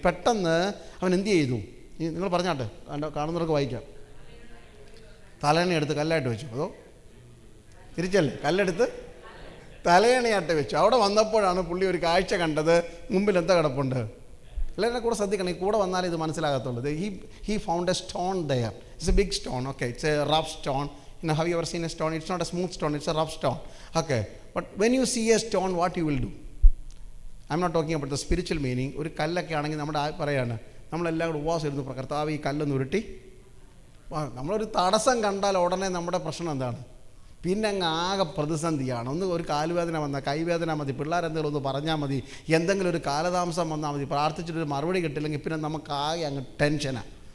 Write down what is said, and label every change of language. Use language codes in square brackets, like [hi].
[ml] പെട്ടെന്ന് അവൻ എന്ത് ചെയ്തു? നിങ്ങൾ പറഞ്ഞാട്ടെ, കാണുന്നവർക്ക് വായിക്കാം. തലയണയെടുത്ത് കല്ലായിട്ട് വെച്ചു, അതോ തിരിച്ചല്ലേ? കല്ലെടുത്ത് തലയണയായിട്ട് വെച്ചു. അവിടെ വന്നപ്പോഴാണ് പുള്ളി ഒരു കാഴ്ച കണ്ടത്. മുമ്പിൽ എന്താ കിടപ്പുണ്ട്? എല്ലാവരുടെ കൂടെ ശ്രദ്ധിക്കണം, ഈ കൂടെ വന്നാലേ ഇത് മനസ്സിലാകത്തുള്ളൂ. [en] He found a stone there. It's a big stone. Okay, it's a rough stone. Have you ever seen a stone? It's not a smooth stone, it's a rough stone. Okay, but when you see a stone, what you will do? I'm not talking about the spiritual meaning. [ml] ഒരു കല്ലൊക്കെ ആണെങ്കിൽ നമ്മുടെ പറയാണ്, നമ്മളെല്ലാം കൂടെ ഉപവാസം ഇരുന്ന് കർത്താവ് ഈ കല്ലൊന്ന് ഉരുട്ടി. നമ്മളൊരു തടസ്സം കണ്ടാൽ ഉടനെ നമ്മുടെ പ്രശ്നം എന്താണ്? പിന്നെ അങ്ങ് ആകെ പ്രതിസന്ധിയാണ്. ഒരു കാലുവേദന വന്നാൽ, കൈവേദന മതി, പിള്ളേരെന്തെങ്കിലും ഒന്ന് പറഞ്ഞാൽ മതി, എന്തെങ്കിലും ഒരു കാലതാമസം വന്നാൽ മതി, പ്രാർത്ഥിച്ചിട്ടൊരു മറുപടി കിട്ടില്ലെങ്കിൽ പിന്നെ നമുക്ക് ആകെ അങ്ങ് ടെൻഷനാണ്.